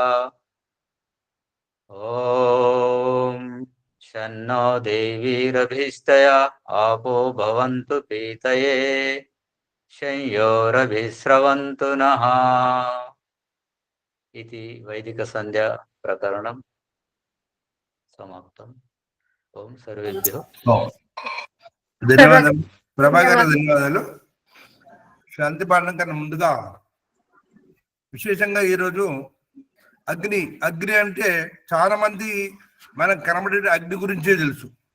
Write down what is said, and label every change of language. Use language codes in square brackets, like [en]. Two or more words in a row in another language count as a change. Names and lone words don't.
[sa] ॐ शन्नो देवीरभिस्तया आपो भवन्तु पीतये शंयोरभिस्रवन्तु नः। इति वैदिक संध्या प्रकरणं समाप्तम्। ఓం సర్వేభ్యో [te] ధన్యవాదాలు ప్రభా గారు, ధన్యవాదాలు. శాంతి పాలన కన్నా ముందుగా విశేషంగా ఈరోజు అగ్ని అగ్ని అంటే చాలా మంది మనకు కనబడే అగ్ని గురించే తెలుసు.